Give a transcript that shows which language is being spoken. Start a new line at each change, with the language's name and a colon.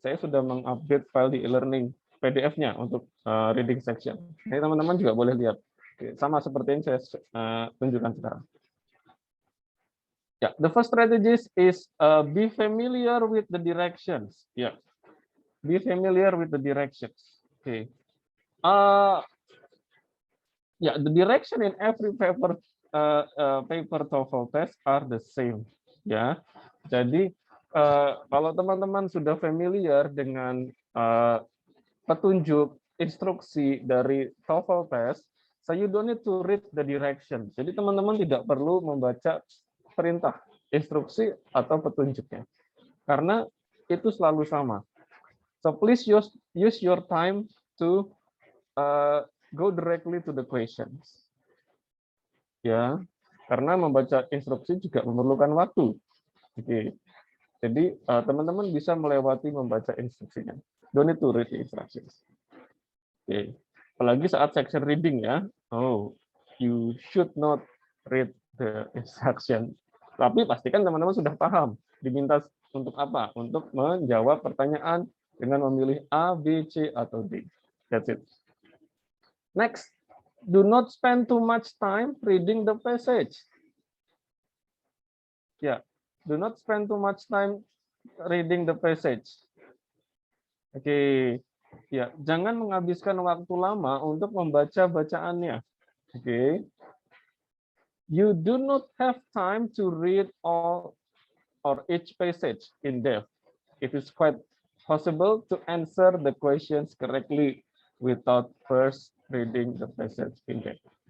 Indonesian: Saya sudah mengupdate file di e-learning PDF-nya untuk reading section. Jadi teman-teman juga boleh lihat. Sama seperti yang saya tunjukkan sekarang.
English: Yeah, the first strategy is be familiar with the directions. Yeah, be familiar with the directions. Okay. Yeah, the direction in every paper TOEFL test are the same.
Indonesian: Ya, jadi kalau teman-teman sudah familiar dengan petunjuk instruksi dari TOEFL test,
English: so you don't need to read the direction.
Indonesian: Jadi teman-teman tidak perlu membaca perintah, instruksi atau petunjuknya, karena itu selalu sama.
English: So please use your time to go directly to the questions.
Indonesian: Ya, karena membaca instruksi juga memerlukan waktu. Oke. Jadi teman-teman bisa melewati membaca instruksinya.
English: Don't need to read the instructions. Oke.
Indonesian: Apalagi saat section reading ya.
English: Oh, you should not read the instruction.
Indonesian: Tapi pastikan teman-teman sudah paham diminta untuk apa? Untuk menjawab pertanyaan dengan memilih A, B, C, atau D.
English: That's it. Next, do not spend too much time reading the passage. Yeah, do not spend too much time reading the passage.
Indonesian: Oke, ya, jangan menghabiskan waktu lama untuk membaca bacaannya. Oke.
English: You do not have time to read all or each passage in depth. It is quite possible to answer the questions correctly without first reading the passage in depth.